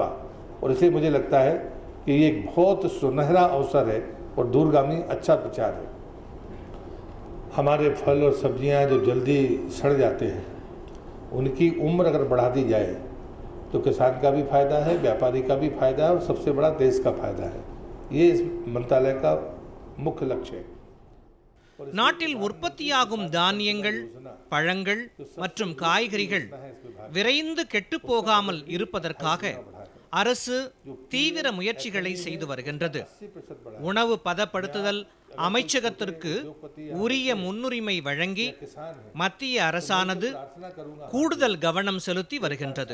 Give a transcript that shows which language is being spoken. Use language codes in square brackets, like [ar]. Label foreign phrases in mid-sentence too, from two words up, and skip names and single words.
[hi] और इसलिए मुझे लगता है कि ये एक बहुत सुनहरा अवसर है और दूरगामी अच्छा विचार है। हमारे फल और सब्जियां जो जल्दी सड़ जाते हैं, उनकी उम्र अगर बढ़ा दी जाए तो किसान का भी फायदा है, व्यापारी का भी फायदा है, और सबसे बड़ा देश का फायदा है। ये इस मंत्रालय का मुख्य लक्ष्य है। [ta] நாட்டில் உற்பத்தியாகும் தானியங்கள், பழங்கள் மற்றும் காய்கறிகள் விரைந்து கெட்டுப் போகாமல் இருப்பதற்காக அரசு தீவிர முயற்சிகளை செய்து வருகின்றது. உணவு பதப்படுத்துதல் அமைச்சகத்திற்கு உரிய முன்னுரிமை வழங்கி மத்திய அரசானது கூடுதல் கவனம் செலுத்தி வருகின்றது.